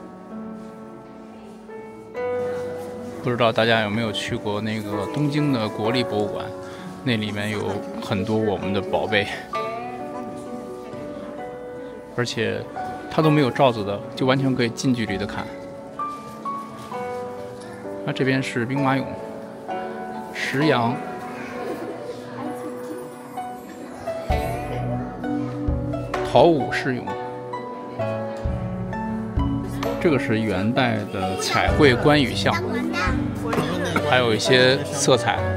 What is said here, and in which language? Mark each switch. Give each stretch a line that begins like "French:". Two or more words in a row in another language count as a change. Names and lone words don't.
Chinese: 不知道大家有沒有去過那個東京的國立博物館，那裡面有很多我們的寶貝，而且它都沒有罩子的，就完全可以近距離的看。那這邊是兵馬俑、石羊、陶武士俑，這個是元代的彩繪關羽像，還有一些色彩。